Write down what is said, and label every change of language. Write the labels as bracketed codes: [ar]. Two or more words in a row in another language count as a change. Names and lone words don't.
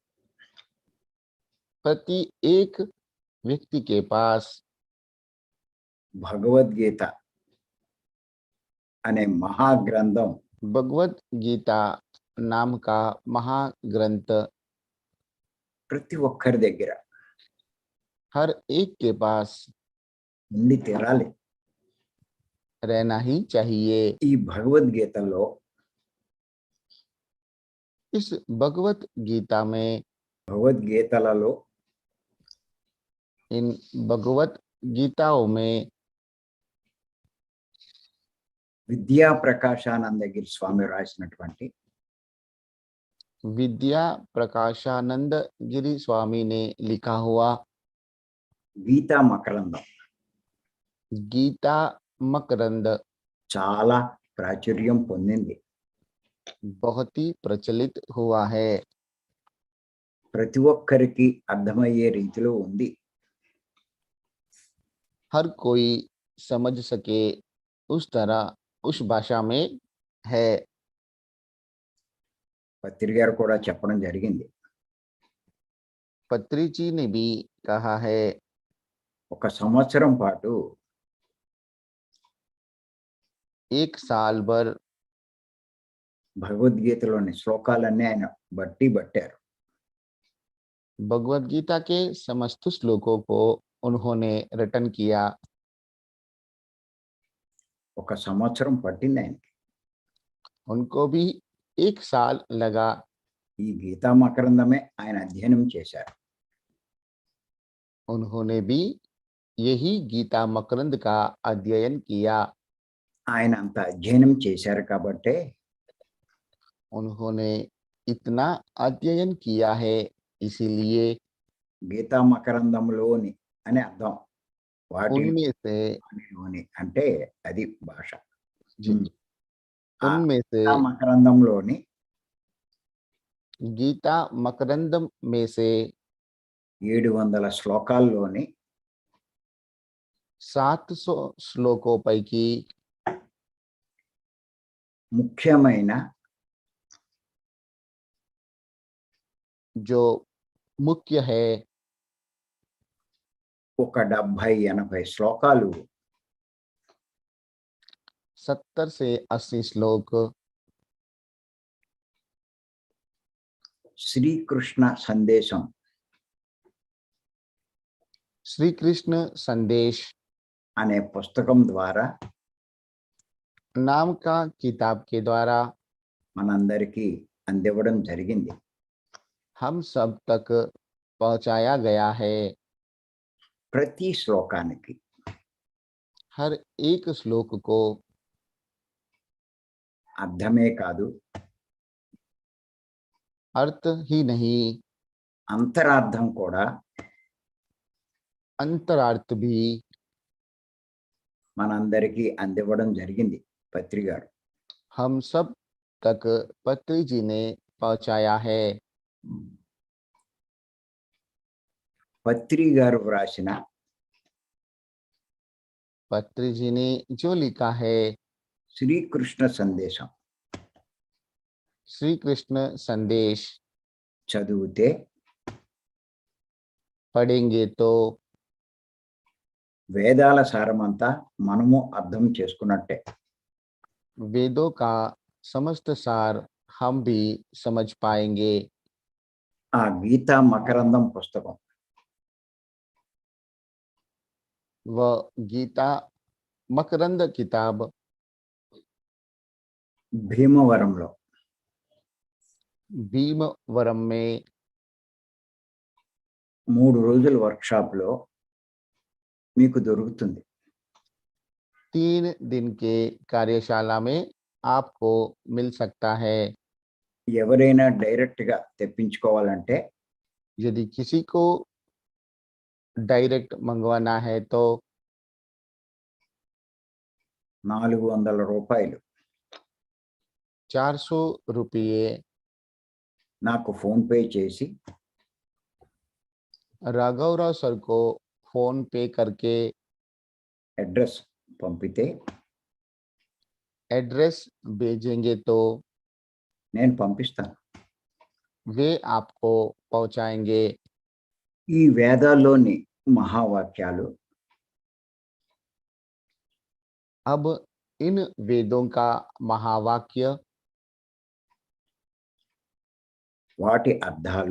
[hi] प्रति एक व्यक्ति के पास [te] భగవద్గీత అనే మహాగ్రంథం [hi] भगवत गीता नाम का महाग्रंथ [te] ప్రతి ఒక్కరి దగ్గర [hi] हर एक के पास [te] ఉండి తీరాలి. [hi] रहना ही चाहिए। [te] ఈ భగవద్గీతలో [hi] इस भगवत गीता में [te] భగవద్గీతలలో [hi] इन भगवत गीताओं में [te] విద్యా ప్రకాశానందగిరి స్వామి రాసినటువంటి [hi] विद्या प्रकाशानंद गिरी स्वामी ने लिखा हुआ [te] గీతా మకరందం [hi] गीता मकरंद [te] చాలా ప్రాచుర్యం పొందింది. [hi] बहुत ही प्रचलित हुआ है। [te] ప్రతి ఒక్కరికి అర్థమయ్యే రీతిలో ఉంది. [hi] हर कोई समझ सके उस तरह उस भाषा में है। [te] పత్రి గారు కూడా చెప్పడం జరిగింది. [hi] पत्री जी ने भी कहा है, [te] ఒక సంవత్సరం పాటు [hi] एक साल भर [te] భగవద్గీతలోని శ్లోకాలన్నీ ఆయన బట్టి పట్టారు. [hi] भगवत गीता के समस्त श्लोकों को उन्होंने रटन किया। [te] ఒక సంవత్సరం పట్టింది ఆయనకి. [hi] उनको भी एक साल लगा। [te] ఈ గీతా మకరందమే ఆయన అధ్యయనం చేశారు. [hi] उन्होंने भी यही गीता मकरंद का अध्ययन किया। [te] ఆయన అంత అధ్యయనం చేశారు కాబట్టే [hi] उन्होंने इतना अध्ययन किया है, इसीलिए [te] గీతా మకరందంలోని అని అర్థం. [hi] उनमें से [te] వాటిలోని అంటే అది భాష. [hi] जी, ఆ उनमें से [te] గీతా మకరందంలోని [hi] गीता मकरंदम में से [te] 700 శ్లోకాల్లోని [hi] 700 श्लोकों पैकी [te] ముఖ్యమైన [hi] जो मुख्य है [te] ఒక 70-80 శ్లోకాలు [hi] 70 से 80 श्लोक [te] శ్రీకృష్ణ సందేశం [hi] श्री कृष्ण संदेश [te] అనే పుస్తకం ద్వారా [hi] नाम का किताब के द्वारा [te] మనందరికీ అందివ్వడం జరిగింది. [hi] हम सब तक पहुंचाया गया है। [te] ప్రతి శ్లోకానికి [hi] हर एक श्लोक को [te] అర్థమే కాదు, [hi] अर्थ ही नहीं, [te] అంతరార్థం కూడా [hi] अंतरार्थ भी [te] మనందరికీ అందివ్వడం జరిగింది పత్రి గారు. [hi] हम सब तक पत्री जी ने पहुंचाया है। [te] పత్రి గారు వ్రాసిన [hi] पत्री जी ने जो लिखा है [te] శ్రీకృష్ణ సందేశం [hi] श्री कृष्ण संदेश [te] చదివితే [hi] पढ़ेंगे तो [te] వేదాల సారమంతా మనము అర్థం చేసుకున్నట్టే. [hi] वेदों का समस्त सार हम भी समझ पाएंगे। [te] ఆ గీతా మకరందం పుస్తకం [hi] वह गीता मकरंद किताब [te] భీమవరంలో [hi] भीमवरम में [te] 3 రోజుల వర్క్షాప్లో మీకు దొరుకుతుంది. [hi] 3 दिन के कार्यशाला में आपको मिल सकता है। [te] ఎవరైనా డైరెక్ట్గా తెప్పించుకోవాలంటే [hi] यदि किसी को डायरेक्ट मंगवाना है तो [te] 400 రూపాయలు [hi] 400 रुपये [te] నాకు ఫోన్ పే చేసి [hi] राघवराव सर को फोन पे करके [te] అడ్రస్ పంపితే [hi] एड्रेस भेजेंगे तो [te] నేను పంపిస్తాను. [hi] वे आपको पहुंचाएंगे. [te] ఈ వేదాల్లోని మహావాక్యాలు [hi] अब इन वेदों का महावाक्य, [te] వాటి అర్థాలు